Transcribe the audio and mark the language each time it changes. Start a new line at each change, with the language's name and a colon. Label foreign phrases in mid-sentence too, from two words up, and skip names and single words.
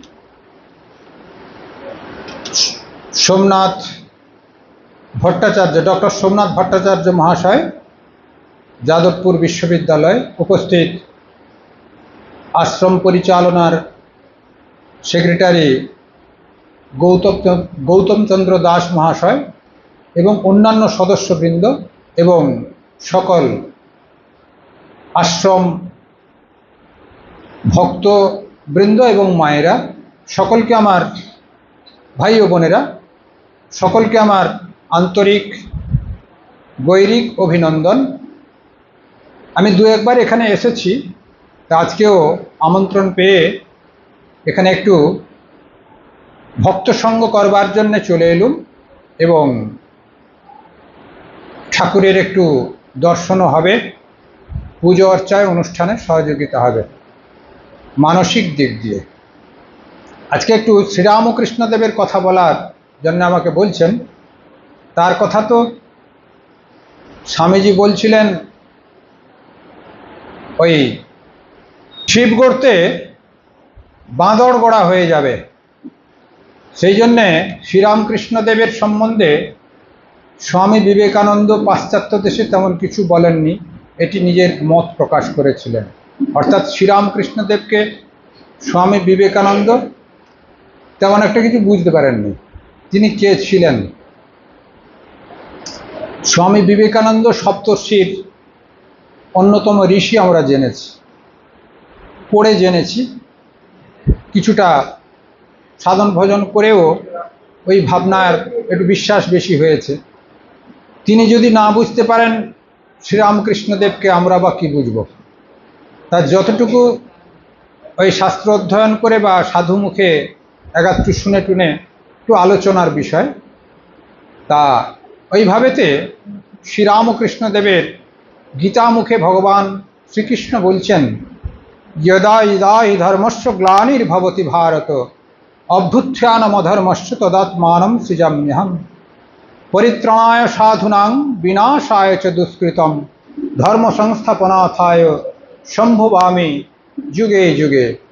Bangla: সোমনাথ ভট্টাচার্য ডক্টর সোমনাথ ভট্টাচার্য মহাশয় যাদবপুর বিশ্ববিদ্যালয় উপস্থিত আশ্রম পরিচালনার সেক্রেটারি গৌতম চন্দ্র দাস মহাশয় এবং অন্যান্য সদস্যবৃন্দ এবং সকল আশ্রম ভক্তবৃন্দ এবং মায়েরা সকলকে আমার ভাই ও বোনেরা সকলকে আমার আন্তরিক গৈরিক অভিনন্দন। আমি দু একবার এখানে এসেছি, আজকেও আমন্ত্রণ পেয়ে এখানে একটু ভক্ত সঙ্গ করবার জন্য চলে এলুম এবং ঠাকুরের একটু দর্শনও হবে, পুজো অর্চায় অনুষ্ঠানে সহযোগিতা হবে মানসিক দিক দিয়ে। আজকে একটু শ্রীরামকৃষ্ণ দেবের কথা বলার জন্য আমাকে বলছেন। তার কথা তো স্বামীজী বলছিলেন ওই শিব গড়তে বাঁদর গড়া হয়ে যাবে, সেই জন্যে শ্রীরামকৃষ্ণ দেবের সম্বন্ধে স্বামী বিবেকানন্দ পাশ্চাত্য দেশে তেমন কিছু বলেননি, এটি নিজের মত প্রকাশ করেছিলেন। অর্থাৎ শ্রীরামকৃষ্ণ দেবকে স্বামী বিবেকানন্দ তেমন একটা কিছু বুঝতে পারেননি তিনি কে ছিলেন। স্বামী বিবেকানন্দ সপ্তর্ষির অন্যতম ঋষি আমরা জেনেছি, পড়ে জেনেছি, কিছুটা সাধন ভজন করেও ওই ভাবনার একটু বিশ্বাস বেশি হয়েছে। তিনি যদি না বুঝতে পারেন শ্রীরামকৃষ্ণ দেবকে আমরা বা কি বুঝব। তার যতটুকু ওই শাস্ত্র অধ্যয়ন করে বা সাধু মুখে একাত্তু শুনে টুনে একটু আলোচনার বিষয়, তা ওইভাবেতে শ্রীরামকৃষ্ণ দেবের গীতা মুখে ভগবান শ্রীকৃষ্ণ বলছেন,
Sanskrit: यदा यदा हि धर्मस्य ग्लानिर्भवति भारत अभ्युत्थानमधर्मस्य तदात्मानं सृजाम्यहम् परित्राणाय साधूनां विनाशाय च दुष्कृतं धर्म संस्थापनार्थाय सम्भवामि जुगे जुगे।